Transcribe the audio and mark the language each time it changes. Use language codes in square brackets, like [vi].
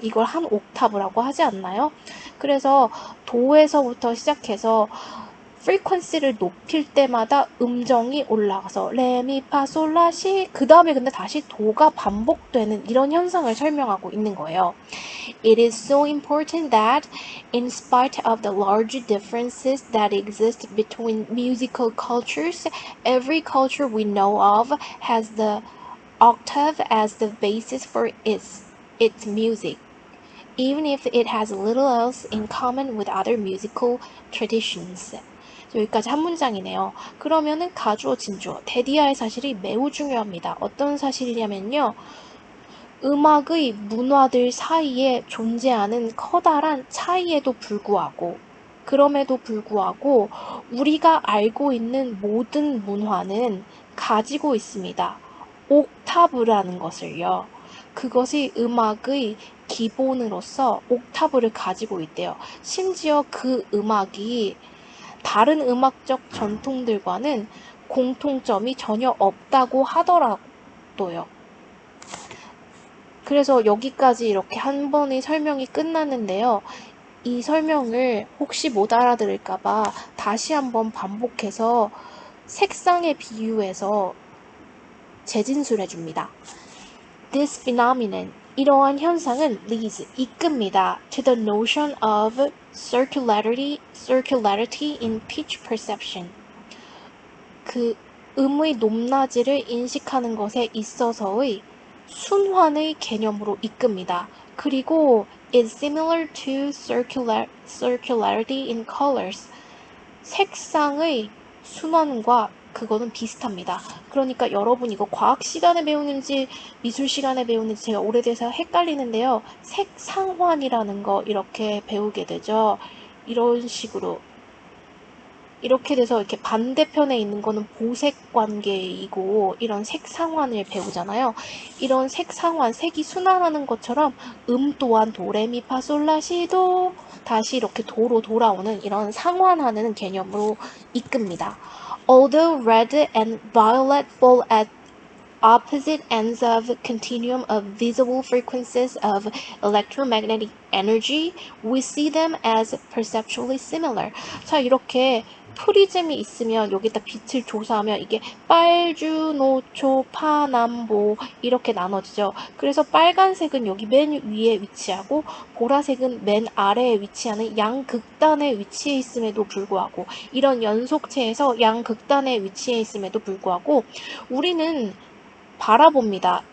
[ko] 이걸 한 옥타브라고 하지 않나요? 그래서 도에서부터 시작해서 frequency를 높일 때마다 음정이 올라가서 레미파솔라시 그 다음에 근데 다시 도가 반복되는 이런 현상을 설명하고 있는 거예요. [en] It is so important that in spite of the large differences that exist between musical cultures, every culture we know of has the octave as the basis for its music, even if it has little else in common with other musical traditions. [ko] 여기까지 한 문장이네요. 그러면은 가주어, 진주어, 대디아의 사실이 매우 중요합니다. 어떤 사실이냐면요. 음악의 문화들 사이에 존재하는 커다란 차이에도 불구하고 그럼에도 불구하고 우리가 알고 있는 모든 문화는 가지고 있습니다. 옥타브라는 것을요. 그것이 음악의 기본으로서 옥타브를 가지고 있대요. 심지어 그 음악이 다른 음악적 전통들과는 공통점이 전혀 없다고 하더라도요. 그래서 여기까지 이렇게 한 번의 설명이 끝났는데요. 이 설명을 혹시 못 알아들을까봐 다시 한번 반복해서 색상에 비유해서 재진술해 줍니다. This phenomenon, 이러한 현상은 leads, 이끕니다. [en] to the notion of circularity in pitch perception. [ko] 그 음의 높낮이를 인식하는 것에 있어서의 순환의 개념으로 이끕니다. [en] 그리고 is similar to circularity in colors. [ko] 색상의 순환과 그거는 비슷합니다. 그러니까 여러분 이거 과학 시간에 배우는지 미술 시간에 배우는지 제가 오래돼서 헷갈리는데요. 색상환이라는 거 이렇게 배우게 되죠. 이런 식으로 이렇게 돼서 이렇게 반대편에 있는 거는 보색 관계이고 이런 색상환을 배우잖아요. 이런 색상환, 색이 순환하는 것처럼 또한 도레미파솔라시도 다시 이렇게 도로 돌아오는 이런 상환하는 개념으로 이끕니다. Although red and violet fall at [en] opposite ends of continuum of visible frequencies of electromagnetic energy, we see them as perceptually similar. [ko] 자, 이렇게 프리즘이 있으면 여기다 빛을 조사하면 이게 빨주, 노초, 파남보 이렇게 나눠지죠. 그래서 빨간색은 여기 맨 위에 위치하고 보라색은 맨 아래에 위치하는 양극단에 위치해 있음에도 불구하고 이런 연속체에서 양극단에 위치해 있음에도 불구하고 우리는 바라봅니다.